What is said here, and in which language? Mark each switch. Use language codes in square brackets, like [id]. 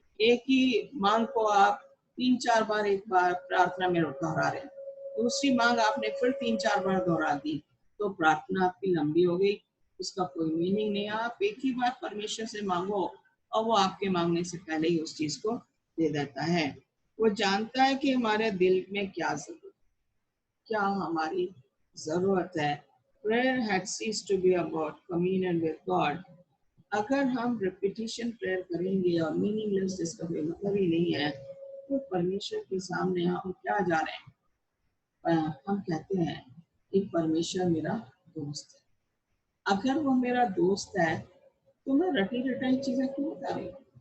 [hi] एक ही मांग को आप 3-4 बार एक बार प्रार्थना में दोहरा रहे हैं, दूसरी मांग आपने फिर 3-4 बार दोहरा दी, तो प्रार्थना आपकी लंबी हो गई, उसका कोई मीनिंग नहीं। आप एक ही बार परमेश्वर से मांगो और वो आपके मांगने से पहले ही उस चीज को दे देता है। वो जानता है कि हमारे दिल में क्या हमारी जरूरत है। [en] Prayer had ceased to be about communion with God. [hi] अगर हम रिपीटिशन प्रेयर करेंगे और मीनिंगलेस जिसका कोई मतलब ही नहीं है, तो परमेश्वर के सामने हम क्या जा रहे हैं? हम कहते हैं कि परमेश्वर मेरा दोस्त है। अगर वो मेरा दोस्त है तो मैं रटी रटाई चीजें क्यों बता रही हूँ?